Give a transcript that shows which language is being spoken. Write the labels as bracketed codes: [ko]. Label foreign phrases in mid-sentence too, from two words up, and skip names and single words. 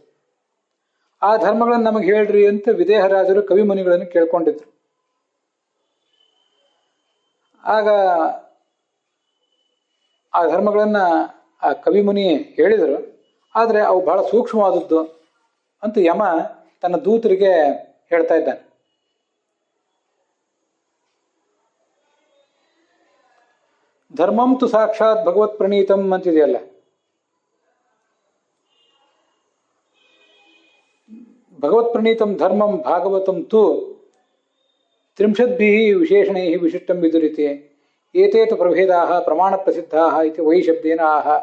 [kn] ಆ ಧರ್ಮಗಳನ್ನು ನಮಗೆ ಹೇಳ್ರಿ ಅಂತ ವಿದೇಹರಾಜರು ಕವಿ ಮುನಿಗಳನ್ನು ಕೇಳ್ಕೊಂಡಿದ್ರು. ಆಗ ಆ ಧರ್ಮಗಳನ್ನ ಆ ಕವಿ ಮುನಿ ಹೇಳಿದರು. ಆದರೆ ಅವು ಬಹಳ ಸೂಕ್ಷ್ಮವಾದದ್ದು ಅಂತ ಯಮ ತನ್ನ ದೂತರಿಗೆ ಹೇಳ್ತಾ ಇದ್ದಾನೆ. [sa] ಧರ್ಮಂ ತು ಸಾಕ್ಷಾತ್ ಭಗವತ್ ಪ್ರಣೀತಂ ಅಂತಿದೆಯಲ್ಲ, ಭಗವತ್ ಪ್ರಣೀತಂ ಧರ್ಮಂ ಭಾಗವತಂ ತು ತ್ರಿಂಶದ್ಭಿಃ ವಿಶೇಷಣೈಃ ವಿಶಿಷ್ಟಂ ವಿದುರಿತೆ ಏತೇತು ಪ್ರಭೇದಾಃ ಪ್ರಮಾಣ ಪ್ರಸಿದ್ಧಾಃ ಇತಿ ವೈ ಶಬ್ದೇನ ಆಹ.